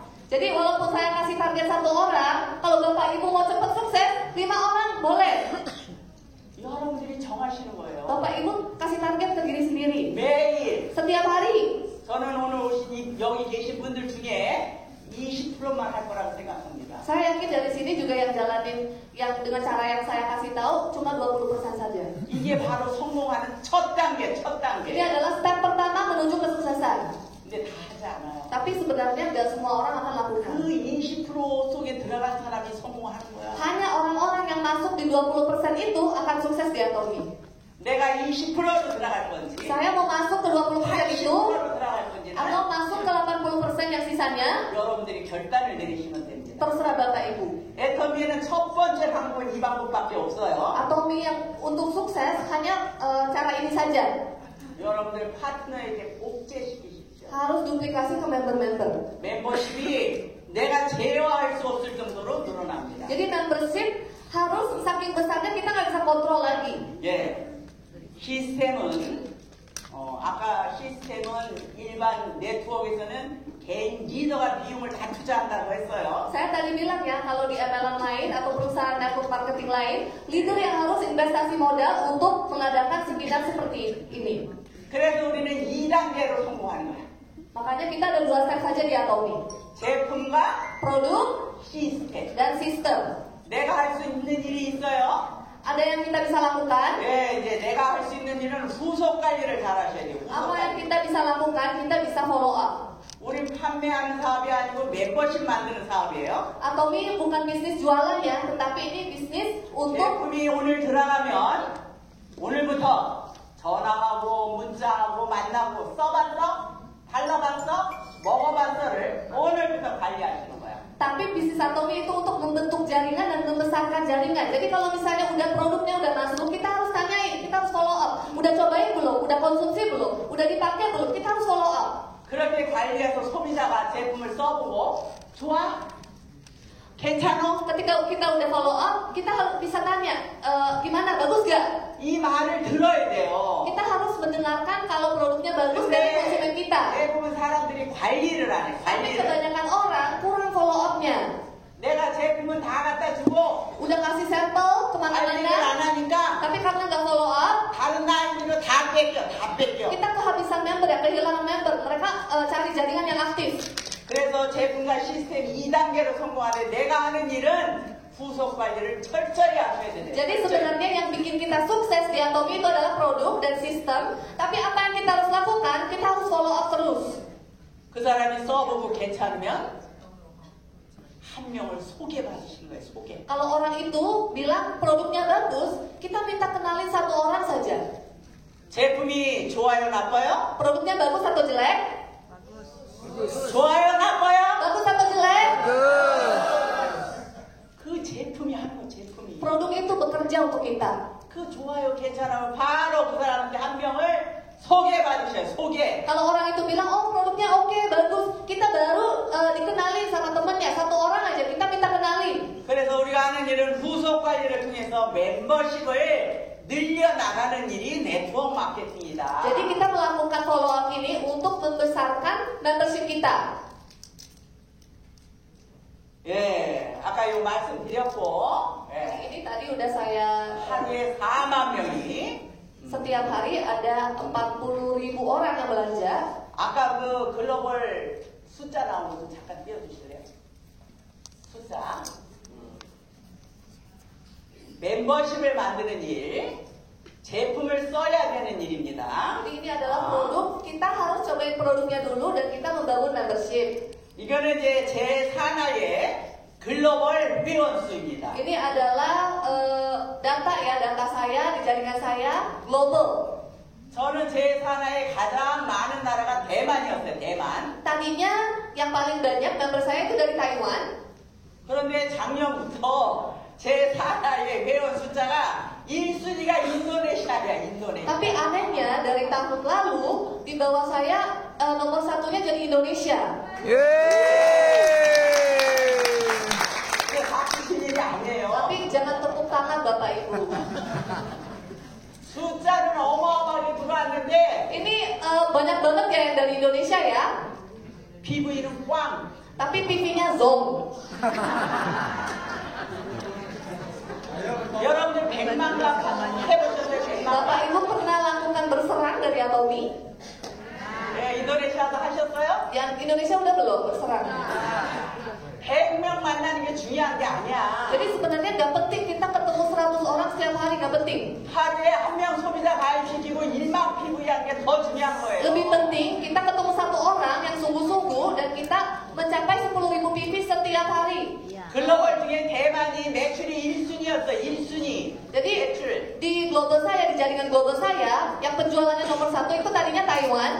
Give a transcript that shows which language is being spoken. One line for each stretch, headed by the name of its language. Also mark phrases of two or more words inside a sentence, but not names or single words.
Indonesian: Jadi walaupun saya kasih target 1 orang, kalau Bapak Ibu mau cepat sukses, 5 orang boleh.
Korean: 여러분들이 정하시는 거예요.
Indonesian: Bapak Ibu kasih target ke diri sendiri.
Korean: 매일.
Indonesian: Setiap hari.
Korean: 저는 오늘 오신 여기 계신 분들 중에 20%만 할 거라고 생각합니다.
Indonesian: Saya yakin dari sini juga yang jalanin yang dengan cara yang saya kasih tahu cuma 20% saja.
Korean: 이게 바로 성공하는 첫 단계.
Indonesian: Ini adalah step pertama menuju kesuksesan.
Korean: 근데 다 하지 않아요.
Indonesian: Tapi sebenarnya nggak semua orang akan lakukan.
Korean: 그 20% 속에 들어간 사람이 성공하는 거야.
Indonesian: Hanya orang-orang yang masuk di 20% itu akan sukses di Atomi.
Korean: 내가 20%로 들어갈 건지,
Indonesian: Saya mau masuk ke 20% itu
Korean: 80%로 들어갈 건지
Indonesian: atau masuk ke 80% yang sisanya,
Korean: 여러분들이 결단을 내리시면 됩니다.
Indonesian: terserah Bapak Ibu.
Korean: 애터미에는 첫 번째 방법은 이 방법밖에 없어요.
Indonesian: Atomi yang untuk sukses hanya cara ini saja.
Korean: 여러분들 파트너에게 복제시키십시오.
Indonesian: Harus duplikasi ke member-member.
Korean: 멤버십이 내가 제어할 수 없을 정도로 늘어납니다.
Indonesian: Jadi membership harus saking besarnya kita nggak bisa kontrol lagi.
Korean: 예, 시스템은 아까 시스템은 일반 네트워크에서는 개인 리더가 비용을 다 투자한다고 했어요.
Indonesian: Saya tadi bilang ya, kalau di MLM lain atau perusahaan
English: network marketing
Indonesian: lain, leader yang harus investasi modal untuk mengadakan seminar seperti ini.
Korean: 그래서 우리는 2단계로 성공하는 거야.
Indonesian: Makanya kita ada 2 step saja di Atomi.
Korean: 제품과
Indonesian: Produk
Korean: 시스템.
Indonesian: dan sistem.
Korean: 내가 할 수 있는 일이 있어요.
Indonesian: Ada yang kita bisa lakukan.
Korean: 예, 이제 내가 할 수 있는 일은 후속 관리를 잘 하셔야 돼요. 후속
Indonesian: Apa yang
Korean: 관리.
Indonesian: kita bisa lakukan, kita bisa
English: follow up.
Korean: 우리 판매하는 사업이 아니고 멤버십 만드는 사업이에요.
Indonesian: Atomi bukan bisnis jualan ya, tetapi ini bisnis untuk
Korean: 제품이 오늘 들어가면 오늘부터 전화하고 문자하고 만나고 써봤어? 발라봤어? 먹어봤어를 오늘부터 관리하시는 거야.
Indonesian: tapi bisnis Atomi itu untuk membentuk jaringan dan membesarkan jaringan. Jadi kalau misalnya udah produknya udah masuk, kita harus tanyain, kita harus
English: follow up.
Indonesian: Udah cobain belum? Udah konsumsi belum? Udah dipakai belum? Kita harus
English: follow up.
Korean: 그렇게 관리해서 소비자가 제품을 써보고 좋아? 괜찮아?
Indonesian: Ketika kita udah
English: follow up,
Indonesian: kita harus bisa tanya, gimana? Bagus gak?
Korean: 이 말을 들어야 돼요.
Indonesian: Kita harus mendengarkan kalau produknya bagus dari konsumen kita.
Korean: 대부분 사람들이 관리를 안 해.
Indonesian: Tapi
Korean: 관리를.
Indonesian: kebanyakan orang kurang
English: follow up-
Indonesian: nya.
Korean: 내가 제품은 다 갖다 주고
Indonesian: Udah kasih sampel
Korean: 관리를
Indonesian: kemana-mana,
Korean: 안 하니까
Indonesian: tapi karena nggak
English: follow up,
Korean: 다른 나이로 다 뺏겨. 다 뺏겨.
Indonesian: kita kehabisan member ya, kehilangan member. Mereka cari jaringan yang aktif.
Korean: 그래서 제품과 시스템 2단계로 성공하는데 내가 하는 일은 후속 관리를 철저히 하셔야 돼요.
Indonesian: Jadi sebenarnya yang bikin kita sukses di Atomi itu adalah produk dan sistem. Tapi apa yang kita harus lakukan? Kita harus
English: follow up
Indonesian: terus.
Korean: 그 사람이 써보고 괜찮으면 한 명을 소개받으시는 거예요. 소개.
Indonesian: Kalau orang itu bilang produknya bagus, kita minta kenalin 1 orang saja.
Korean: 제품이 좋아요, 나빠요?
Indonesian: Produknya bagus atau jelek?
Korean: 좋아요, 나빠요?
Indonesian: Bagus atau jelek?
Korean: 그 제품이 하는 거, 제품이.
Indonesian: Produk itu bekerja untuk kita.
Korean: 그 좋아요, 괜찮으면 바로 그 사람한테 한 명을 소개받으셔요. 소개.
Indonesian: Kalau orang itu bilang, oh produknya oke, bagus, kita baru dikenalin sama temennya, 1 orang aja kita minta kenalin.
Korean: 그래서 우리가 하는 일은 후속 관리를 통해서 멤버십을 늘려나가는 일이 네트워크 마케팅이다.
Indonesian: Jadi kita melakukan
English: follow up
Indonesian: ini untuk membesarkan membership kita.
Korean: 예, 아까 요 말씀드렸고, 예,
Indonesian: Ini tadi udah saya
Korean: 하루에 4만 명이,
Indonesian: setiap hari ada 40.000 orang yang belanja.
Korean: 아까 그 글로벌 숫자 나온 것도 잠깐 띄워주실래요? 숫자. 멤버십을 만드는 일, 제품을 써야 되는 일입니다.
Indonesian: Jadi ini adalah produk, kita harus cobain produknya dulu dan kita membangun membership.
Korean: 이거는 이제 제 산하의 글로벌 회원 수입니다.
Indonesian: Ini adalah data ya, data saya di jaringan saya global.
Korean: 저는 제 산하에 가장 많은 나라가 대만이었어요. 대만.
Indonesian: Tadinya yang paling banyak member saya itu dari Taiwan.
Korean: 그런데 작년부터 제 산하의 회원 숫자가 1순위가 인도네시아야. 인도네시아.
Indonesian: Tapi anehnya dari tahun lalu di bawah saya nomor 1-nya jadi Indonesia.
Korean: 그 바꾸신 일이 아니에요.
Indonesian: Tapi jangan tepuk tangan Bapak Ibu.
Korean: 숫자는 어마어마하게 들어왔는데
Indonesian: Ini banyak banget ya yang dari Indonesia ya.
Korean: PV는 꽝.
Indonesian: Tapi PV-nya zong.
Korean: 여러분들 100만 값 해보셨어요? 100만
Indonesian: Bapak
Korean: 값?
Indonesian: Ibu pernah lakukan berserang dari Atomi?
Korean: 네, 인도네시아도 하셨어요?
Indonesian: Yang Indonesia udah belum berserang?
Korean: 100명 만나는 게 중요한 게 아니야.
Indonesian: Jadi sebenarnya nggak penting kita ketemu 100 orang setiap hari, nggak penting.
Korean: 하루에 한 명 소비자 가입시키고 1만 PV 하는 게 더 중요한 거예요.
Indonesian: Lebih penting kita ketemu 1 orang yang sungguh-sungguh dan kita mencapai 10.000 PV setiap hari.
Korean: 그 글로벌 중에 대만이 매출이 1순위였어. 1순위.
Indonesian: Jadi
Korean: 매출.
Indonesian: di global saya, di jaringan global saya, yang penjualannya nomor 1 itu tadinya Taiwan,